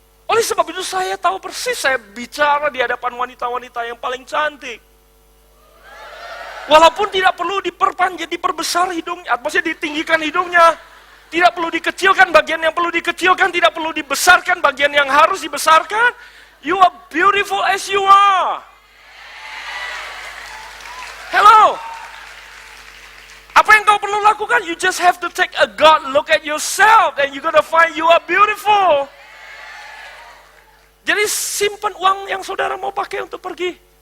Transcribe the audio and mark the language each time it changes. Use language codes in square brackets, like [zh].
[id] Oleh sebab itu saya tahu persis, saya bicara di hadapan wanita-wanita yang paling cantik. Walaupun tidak perlu diperbesar hidungnya, maksudnya ditinggikan hidungnya. Tidak perlu dikecilkan bagian yang perlu dikecilkan, tidak perlu dibesarkan bagian yang harus dibesarkan. [en] You are beautiful as you are. Hello. [id] Apa yang kau perlu lakukan? [en] You just have to take a God look at yourself and you're gonna find you are beautiful. [id] Jadi simpan uang yang saudara mau pakai untuk pergi.